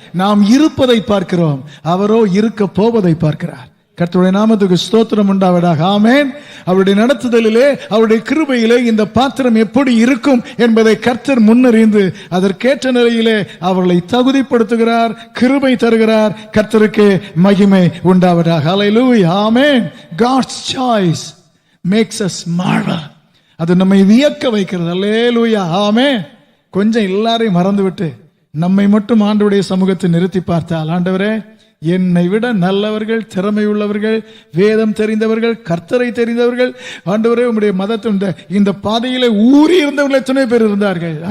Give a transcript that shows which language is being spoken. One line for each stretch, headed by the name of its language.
Tamil: நாம் இருப்பதை பார்க்கிறோம், அவரோ இருக்க போவதை பார்க்கிறார். கர்த்தருடைய நாமத்துக்கு ஸ்தோத்திரம் உண்டாவதாக. ஆமென். அவருடைய நடத்துதலிலே, அவருடைய கிருபையிலே இந்த பாத்திரம் எப்படி இருக்கும் என்பதை கர்த்தர் முன்னறிந்து அதற்கேற்ற நிலையிலே அவர்களை தகுதிப்படுத்துகிறார், கிருபை தருகிறார். கர்த்தருக்கு மகிமை உண்டாவதாக. ஹல்லேலூயா. ஆமென்.
English: God's choice makes us marvel.
Tamil: அது நம்மை வியக்க வைக்கிறது. ஹல்லேலூயா. ஆமென். கொஞ்சம் எல்லாரையும் மறந்துவிட்டு நம்மை மட்டும் ஆண்டவருடைய சமூகத்தை நிறுத்தி பார்த்தால், ஆண்டவரே, என்னை விட நல்லவர்கள், திறமை உள்ளவர்கள், வேதம் தெரிந்தவர்கள், கர்த்தரை தெரிந்தவர்கள், ஆண்டவரே உம்முடைய மதத்தை இந்த பாதையிலே ஊறி இருந்தவர்கள் எத்தனை பேர் இருந்தார்கள்.